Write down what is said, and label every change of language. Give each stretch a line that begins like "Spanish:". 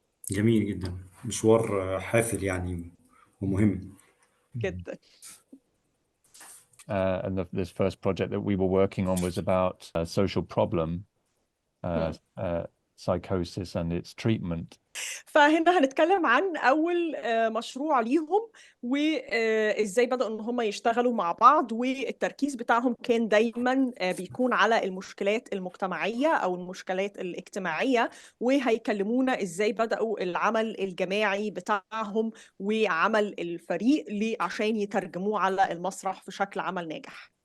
Arabic: جميل جدا، مشوار حافل يعني ومهم. جدا.
English: And this first project that we were working on was about a social problem, psychosis and its treatment.
Arabic: فهنا هنتكلم عن أول مشروع ليهم وإزاي بدأوا إن هم يشتغلوا مع بعض، والتركيز بتاعهم كان دايما بيكون على المشكلات المجتمعية أو المشكلات الاجتماعية، وهيكلمونا إزاي بدأوا العمل الجماعي بتاعهم وعمل الفريق عشان يترجموه على المسرح في شكل عمل ناجح.